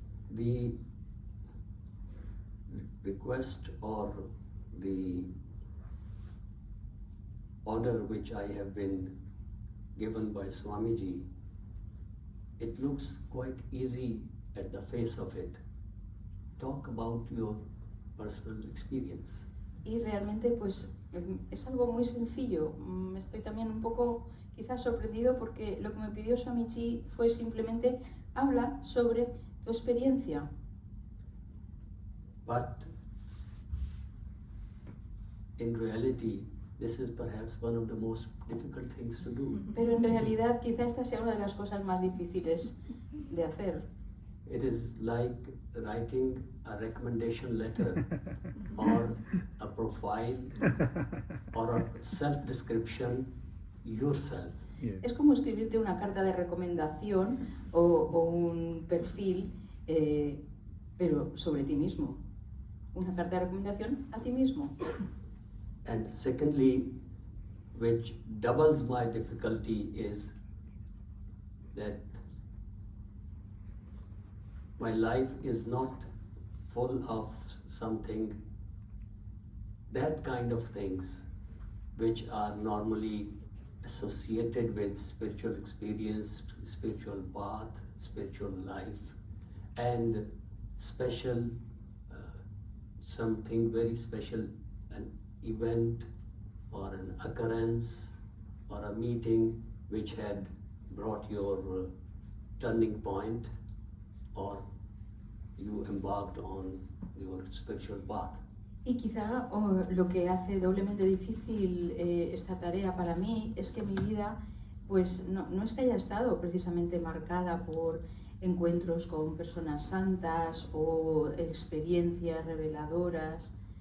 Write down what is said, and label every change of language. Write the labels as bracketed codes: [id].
[en] the request or the order which I have been given by Swamiji, it looks quite easy at the face of it. Talk about your personal experience. [es] y realmente pues es algo muy sencillo. Estoy también un poco quizás sorprendido porque lo que me pidió Swamiji fue simplemente habla sobre tu experiencia. [en] But in reality, this is perhaps one of the most difficult things to do. [es] Pero en realidad quizá esta sea una de las cosas más difíciles de hacer. [en] It is like writing a recommendation letter or a profile or a self-description yourself. [es] Es como escribirte una carta de recomendación o un perfil, pero sobre ti mismo. Una carta de recomendación a ti mismo. [en] And secondly, which doubles my difficulty, is that my life is not full of something, that kind of things which are normally associated with spiritual experience, spiritual path, spiritual life, and special, something very special, an event or an occurrence or a meeting which had brought your turning point or you embarked on your spiritual path. [es] Y quizá lo que hace doblemente difícil esta tarea para mí es que mi vida pues no es que haya estado precisamente marcada por encuentros con personas santas o experiencias reveladoras.